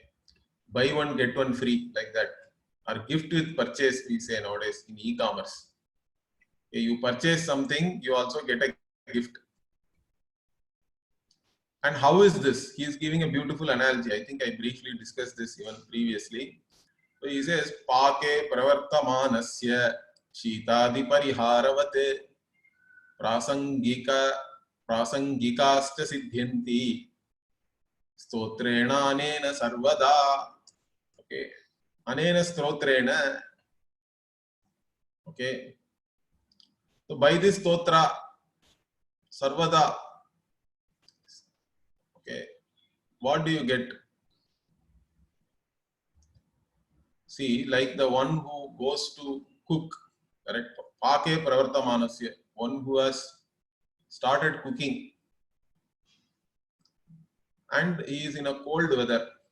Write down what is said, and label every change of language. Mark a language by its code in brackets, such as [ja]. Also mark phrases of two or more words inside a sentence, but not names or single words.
[en] Buy one, get one free, like that. Or gift with purchase, we say nowadays in e-commerce. Okay, you purchase something, you also get a gift. And how is this? He is giving a beautiful analogy. I think I briefly discussed this even previously. So he says, [sa] पाके प्रवर्तमानस्य शीतादि परिहारवत् प्रासङ्गिकाश्च सिध्यन्ति स्तोत्रेण अनेन सर्वदा. Okay. अनेन स्तोत्रेण. [en] Okay. So by this stotra, sarvada, okay, what do you get? See, like the one who goes to cook, correct? [sa] पाके प्रवर्तमानस्य, [en] one who has started cooking and he is in a cold weather.